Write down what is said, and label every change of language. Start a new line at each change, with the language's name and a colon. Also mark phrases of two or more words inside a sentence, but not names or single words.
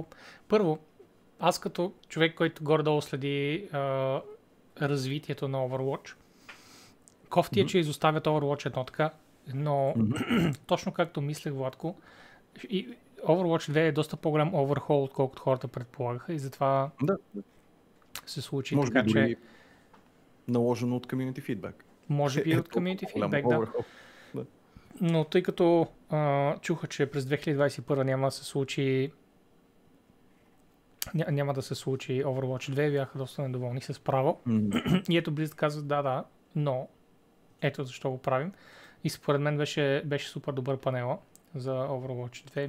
Bulgarian: Първо, аз като човек, който горе-долу следи развитието на Overwatch, кофти е, че изоставят Overwatch едно така, но точно както мислех, Владко, и Overwatch 2 е доста по-голям overhaul, отколкото хората предполагаха и затова се случи. Може така, би че... наложено от
English: community feedback.
Bulgarian: Може би от
English: community feedback,
Bulgarian: да. Но тъй като чуха, че през 2021 няма да се случи Overwatch 2, бяха доста недоволни с право. И ето Blizzard казва, да, но ето защо го правим. И според мен беше супер добър панела за Overwatch 2.